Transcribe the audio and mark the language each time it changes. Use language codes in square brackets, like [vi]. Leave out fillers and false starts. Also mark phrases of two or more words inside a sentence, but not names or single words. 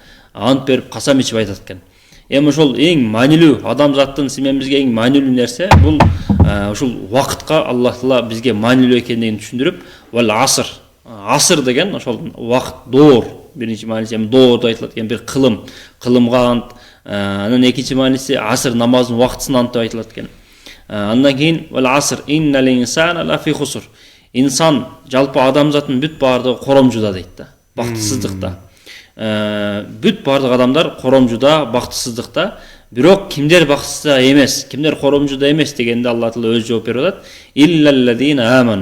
[ky] Ант берип касам ичип айтат экен. Эми ошол эң маанилүү адамзаттын сименбизге эң маанилүү нерсе бул ушул убакытка Аллах Таала бизге маанилүү экендигин түшүндүрүп, [ar] والعصر, [ky] Аср деген ошол убакыт, доор, биринчи мааниси эми доор деп айтылат экен, бир кылым, кылымга ант. Анан экинчи мааниси Аср намазынын убактысын ант деп айтылат экен. Андан кийин [ar] والعصر إن الإنسان لفي خسر. [ky] Инсан, жалпы адамзаттын бүт баардыгы коромжуда дейт да, бактысыздыкта. Бүт баардык адамдар коромжуда, бактысыздыкта. Бирок кимдер бактысызда эмес, кимдер коромжуда эмес дегенде Алла Таала өз жооп берип атат. [ar] إلا الذين آمنوا.